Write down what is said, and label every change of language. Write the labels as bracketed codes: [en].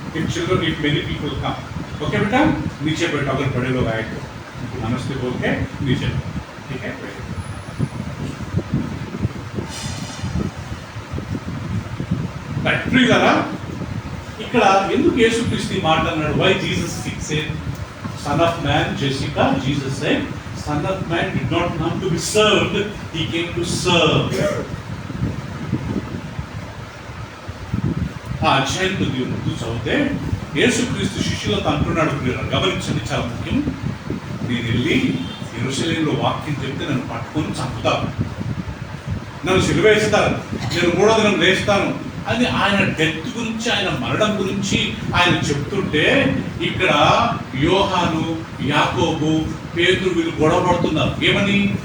[en] if children if many people come, [hi] okay बेटा नीचे बैठो, अगर बड़े लोग आए तो नमस्ते बोल के नीचे, ठीक है. [te] ప్రియులారా, ఇక్కడ ఎందుకు యేసుక్రీస్తు మాట్లాడినాడు? Why [en] Jesus said son of man, Jessica, Jesus said son of man did not come to be served, he came to serve. [te] ఆ అధ్యాయం కొద్దిగా ముందు చదివితే యేసుక్రీస్తు శిష్యులతో అంటున్నాడు, గమనించండి చాలా ముఖ్యం, నేను వెళ్ళి యెరూషలేములో వాక్యం చెప్తే నన్ను పట్టుకొని చంపుతారు, నన్ను సిలువేస్తారు, నేను 3వ దినం లేస్తాను అని ఆయన డెత్ గురించి, ఆయన మరణం గురించి ఆయన చెప్తుంటే ఇక్కడ యోహాను, యాకోబు, పేతురు వీళ్ళు గొడవ పడుతున్నారు. ఏమని?